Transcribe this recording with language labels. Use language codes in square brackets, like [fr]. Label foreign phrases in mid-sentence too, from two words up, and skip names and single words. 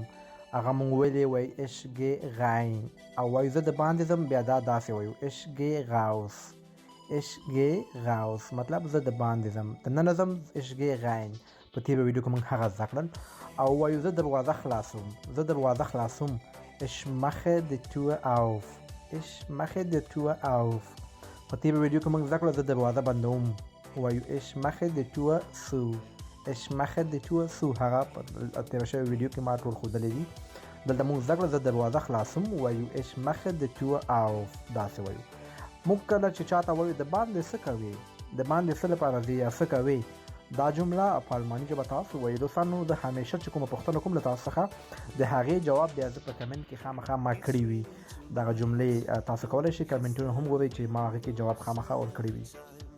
[ps] هغه موږ ویلې وایي [de] ich geh rein [ps] او وایو زه د باندې ځم بیا دا داسې وایو [de] ich geh raus. ich geh raus [ps] مطلب زه د باندې ځم. د ننه ځم [de] ich geh rein. [ps] په تېره ویډیو کې موږ هغه زده کړل. او وایو زه دروازه خلاصوم. زه دروازه خلاصوم. [de] Ich mache die Tür auf. Ich mache die Tür auf. [ps] په تېره ویډیو کې موږ زده کړه زه دروازه بندوم. [de] وایو ich mache die Tür zu. ich mache die Tür zu. [ps] هغه په تېره شوې ویډیو کې ما ټول ښودلې دي. دلته موږ زده کړه زه دروازه خلاصوم وایو [de] ich mache die Tür auf. [ps] داسې وایو. موږ کله چې چاته وایو د باندې څه کوې، د باندې څه لپاره ځې یا څه کوې، دا جمله په الماني ژبه تاسو وایي. دوستانو د همیشه چې کومه پوښتنه کوم له تاسو څخه د هغې جواب بیا زه په کمنټ کې خامخا ما کړي وي. دغه جملې تاسو کولی شئ کمنټونه هم ووایئ چې ما هغې کې جواب خامخا ورکړی وي.